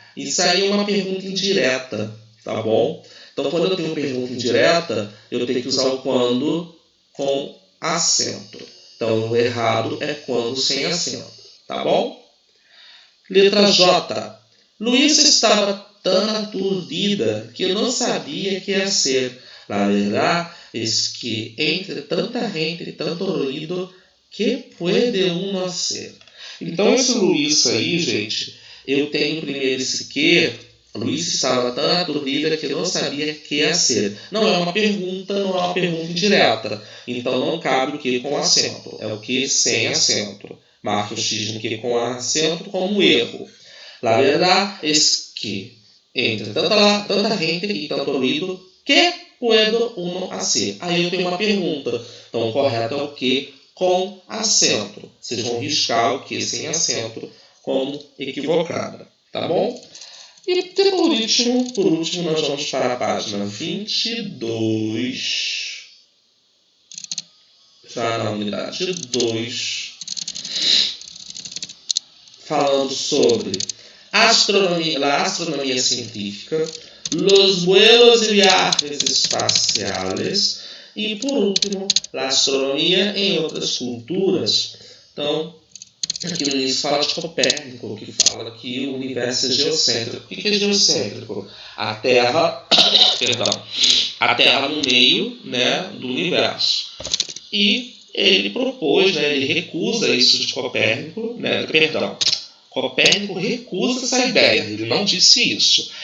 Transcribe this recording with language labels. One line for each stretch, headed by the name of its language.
Portuguese: Isso aí é uma pergunta indireta, tá bom? Então, quando eu tenho pergunta indireta, eu tenho que usar o quando com acento. Então, o errado é quando sem acento, tá bom? Letra J. Luísa estava tan aturdida que não sabia que ia ser.
Spanish: La verdad es que entre tanta gente e tanto ruido, que puede uno hacer?
Portuguese: Então, esse Luísa aí, gente, eu tenho primeiro esse que. Luísa estava tão aturdida que não sabia que ia ser. Não é uma pergunta, não é uma pergunta indireta. Então, não cabe o que com acento. É o que sem acento. Marque o X no que com acento como erro.
Spanish: La verdad es que entre tanta gente e tanto ruido, que puedo uno hacer?
Portuguese: Aí eu tenho uma pergunta. Então, o correto é o que com acento. Vocês vão riscar o que sem acento como equivocada. Tá bom? E por último, nós vamos para a página 22. Já na unidade 2. Falando sobre a astronomia científica,
Spanish: los vuelos y viajes espaciales
Portuguese: e, por último, a astronomia em outras culturas. Então, aqui no início fala de Copérnico, que fala que o universo é geocêntrico. O que é geocêntrico? A Terra, a Terra no meio, né, do universo. E ele propôs, né, ele recusa isso de Copérnico, né, perdão, Copérnico recusa essa ideia, ele não disse isso.